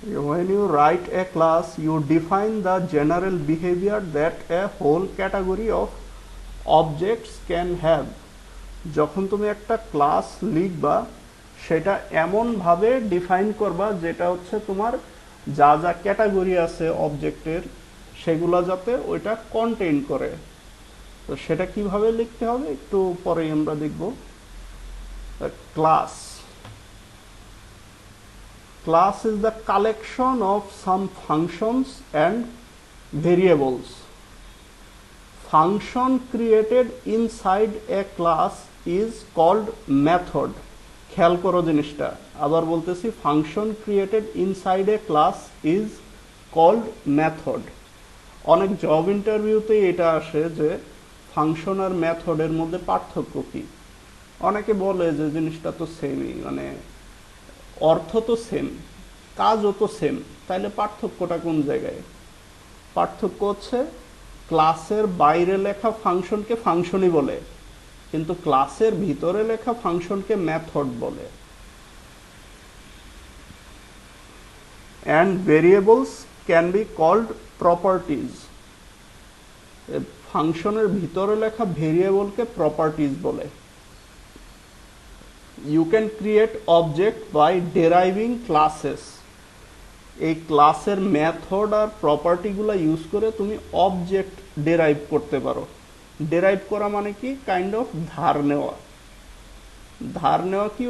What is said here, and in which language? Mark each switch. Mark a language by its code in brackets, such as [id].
[en] When you write a class, you define the general behavior that a whole category of objects can have. [bn] যখন তুমি একটা class লিখবা, সেটা এমনভাবে define করবা যেটা হচ্ছে তোমার যা যা ক্যাটাগরি আছে অবজেক্টের, সেগুলো যাতে ওইটা কন্টেইন করে। তো সেটা কিভাবে লিখতে হবে একটু পরেই আমরা দেখব। [en] Class Class is the collection of some functions and variables. Function created inside a class is called method. [bn] খেয়াল করো জিনিসটা, আবার বলতেছি, [en] Function created inside a class is called method. [bn] অনেক জব ইন্টারভিউতে এটা আসে যে ফাংশন আর মেথডের মধ্যে পার্থক্য কি। অনেকে বলে যে জিনিসটা তো সেমই, মানে অর্থ তো সেম, কাজও তো সেম, তাইলে পার্থক্যটা কোন জায়গায়? পার্থক্য হচ্ছে ক্লাসের বাইরে লেখা ফাংশনকে ফাংশনই বলে, কিন্তু ক্লাসের ভিতরে লেখা ফাংশনকে মেথড বলে। [en] And variables can be called properties. [bn] ফাংশনের ভিতরে লেখা ভেরিয়েবলকে প্রপার্টিজ বলে। [en] You can create object by deriving classes. [bn] এই ক্লাসের মেথড আর প্রপার্টিগুলো ইউজ করে তুমি অবজেক্ট ডেরাইভ করতে পারো। ডেরাইভ করা মানে কি? কাইন্ড অফ ধার নেওয়া। ধার নেওয়া কি?